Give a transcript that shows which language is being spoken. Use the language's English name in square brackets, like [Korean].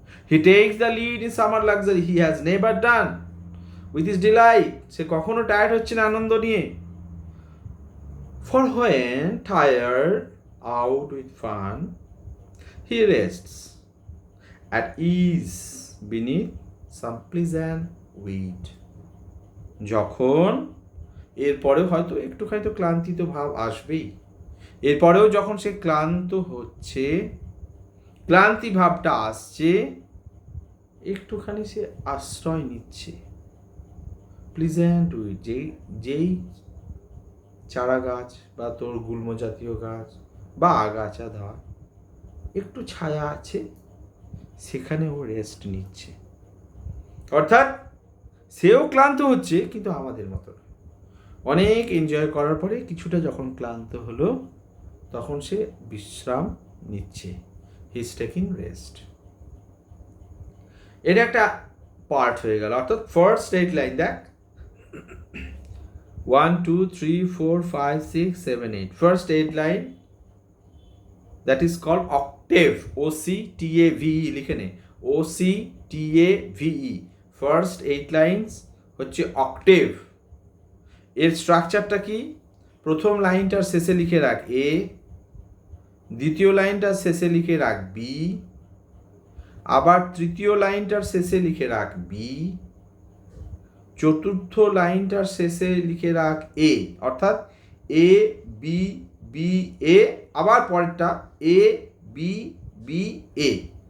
[English] He takes the lead in summer luxury, he has never done with his delight, [Bangla] সে কখনো tired হচ্ছে না আনন্দ নিয়ে। [English] For when tired out with fun, he rests at ease beneath some pleasant weed. [Bangla] যখন এরপরেও হয়তো একটুখানি তো ক্লান্তি তো ভাব আসবেই, এরপরেও যখন সে ক্লান্ত হচ্ছে, ক্লান্তি ভাবটা আসছে, একটুখানি সে আশ্রয় নিচ্ছে প্লিজেন্ট উইড, যেই চারা গাছ বা তোর গুল্ম জাতীয় গাছ বা আগাছা ধর একটু ছায়া আছে, সেখানে ও রেস্ট নিচ্ছে। অর্থাৎ সেও ক্লান্ত হচ্ছে, কিন্তু আমাদের মতো অনেক এনজয় করার পরে কিছুটা যখন ক্লান্ত হলো, তখন সে বিশ্রাম নিচ্ছে, [English] He is taking rest. [Bangla] এটা একটা পার্ট হয়ে গেল। অর্থাৎ ফার্স্ট 8 লাইন দেখ, [English] 1 2 3 4 5 6 7 8 first 8 line that is called octave, OCTAVE [Bangla] লিখে নে, [English] OCTAVE first 8 lines হচ্ছে octave. [Bangla] এর স্ট্রাকচারটা কি? প্রথম লাইনটার শেষে লিখে রাখ এ, দ্বিতীয় লাইনটার শেষে লিখে রাখ বি, আবার তৃতীয় লাইনটার শেষে লিখে রাখ বি, চতুর্থ লাইনটার শেষে লিখে রাখ এ, অর্থাৎ এ বি বি এ, আবার পরেরটা এ বি বি এ।